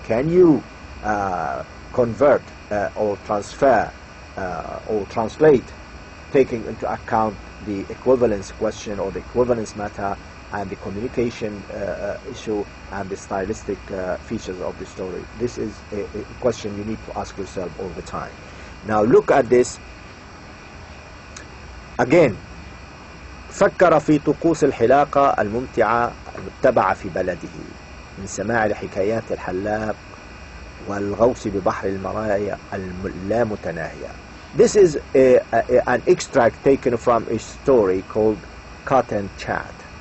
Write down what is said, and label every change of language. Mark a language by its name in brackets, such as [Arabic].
[English] Can you convert or transfer or translate, taking into account the equivalence question or the equivalence matter and the communication issue and the stylistic features of the story? This is a question you need to ask yourself all the time. Now look at this again. [Arabic] فكر في طقوس الحلاقة الممتعة المتبعة في بلده من سماع لحكايات الحلاق والغوص ببحر المرايا اللامتناهية. [English] This is an extract taken from a story called Cat and Chat.